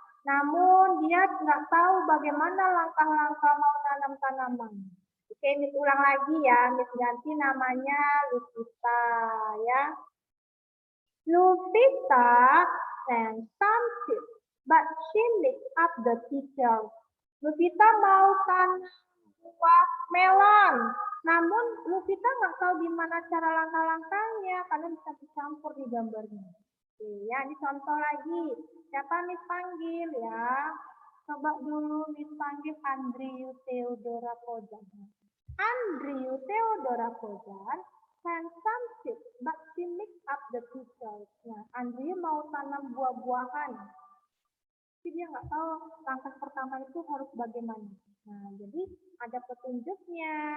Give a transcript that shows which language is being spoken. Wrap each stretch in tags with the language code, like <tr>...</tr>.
<id>Namun dia nggak tahu bagaimana langkah-langkah mau tanam tanaman. Oke, Miss ulang lagi ya. Miss ganti namanya Lupita ya.</id> <en>Lupita and some seeds, but she mix up the picture.</en> <id>Lupita mau tanam buah melon. Namun Lupita nggak tahu gimana cara langkah-langkahnya karena bisa dicampur di gambarnya. Oke, ya, ini contoh lagi. Siapa Miss panggil ya? Coba dulu Miss panggil Andriu Theodora Pojan.</id> <en>Andriu Theodora Pojan and some seeds, but she mix up the picture.</en> <id>Nah, Andriu mau tanam buah-buahan. Tapi dia nggak tahu langkah pertama itu harus bagaimana. Nah, jadi ada petunjuknya.</id>